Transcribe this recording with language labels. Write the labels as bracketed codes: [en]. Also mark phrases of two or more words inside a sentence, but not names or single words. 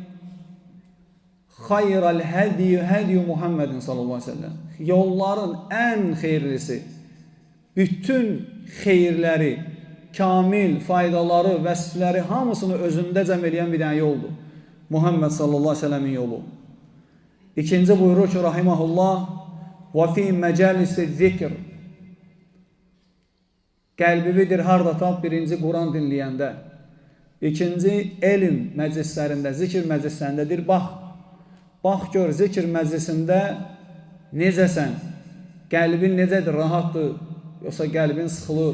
[ar] خير الهدي محمد صلى الله عليه وسلم. [az] Yolların ən xeyirlisi, bütün xeyirləri, kamil faydaları, vəsfləri hamısını özündə cəm eləyən bir dənə yoldur. Muhammed [ar] صلى الله عليه وسلم [az] yolu. İkinci buyurur ki, [ar] rahimahullah, وَفِي مَجَالِسِ الذِّكْرِ. [az] Qəlbividir harda tap? Birinci Quran dinləyəndə. İkinci elm məclislərində, zikr məclislərindədir. Bax gör zikr məclisində necəsən? Qəlbin necədir? Rahatdır? Yoxsa qəlbin sıxılır?